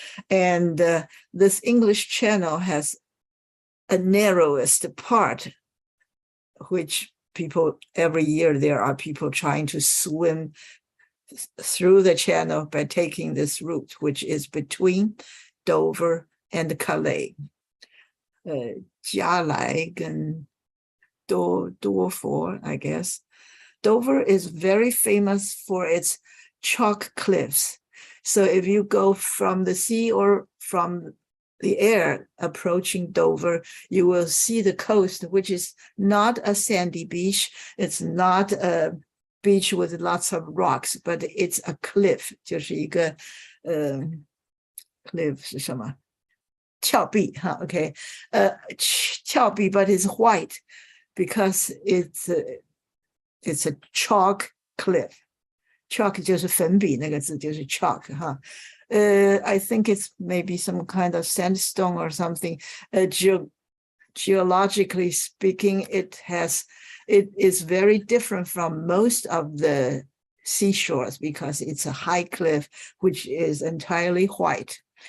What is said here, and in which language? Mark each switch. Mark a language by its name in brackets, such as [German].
[English] And this English Channel has a narrowest part, which every year there are people trying to swim through the channel by taking this route, which is between Dover and Calais. [Chinese] 加来跟多佛, [English] I guess. Dover is very famous for its chalk cliffs. So if you go from the sea or from the air approaching Dover, you will see the coast, which is not a sandy beach. It's not a beach with lots of rocks, but it's a cliff. [Chinese] 就是一个 cliff 是什么？ [English] 峭壁, huh? Okay. 峭壁, but it's white because it's a chalk cliff. [Chinese] Chalk 就是粉笔那个字就是 chalk, huh? [English] I think it's maybe some kind of sandstone or something. Geologically speaking, it is very different from most of the seashores because it's a high cliff, which is entirely white.